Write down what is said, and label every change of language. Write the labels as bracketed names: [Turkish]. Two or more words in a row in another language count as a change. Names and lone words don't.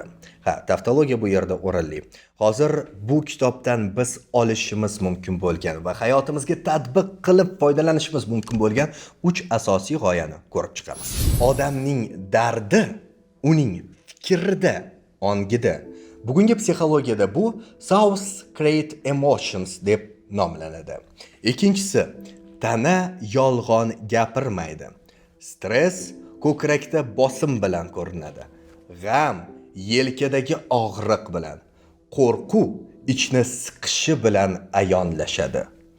[Uzbek] Taftologiya bu yerda o'rinli. Hozir bu kitobdan biz olishimiz mumkin bo'lgan va hayotimizga tatbiq qilib foydalanishimiz mumkin bo'lgan 3 asosiy g'oyani ko'rib chiqamiz. Odamning dardi uning fikrida, ongida. Bugungi psixologiyada bu [English] source create emotions [Uzbek] deb nomlanadi. Ikkinchisi, tana yolg'on gapirmaydi. Stress ko'krakda bosim bilan ko'rinadi. G'am yelkadagi og'riq bilan, qo'rquv ichni siqishi bilan ayonlashadi.